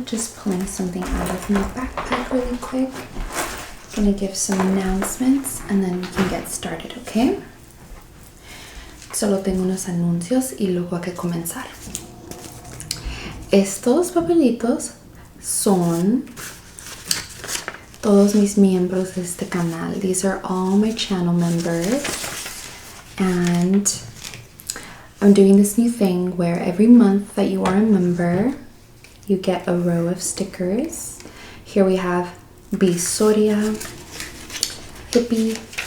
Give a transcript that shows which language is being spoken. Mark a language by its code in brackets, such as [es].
[en] Just pulling something out of my backpack really quick. Gonna give some announcements and then we can get started, okay? [es] Solo tengo unos anuncios y luego hay que comenzar. Estos papelitos son todos mis miembros de este canal. [en] These are all my channel members. And I'm doing this new thing where every month that you are a member, you get a row of stickers. Here we have Bisoria, Hippie.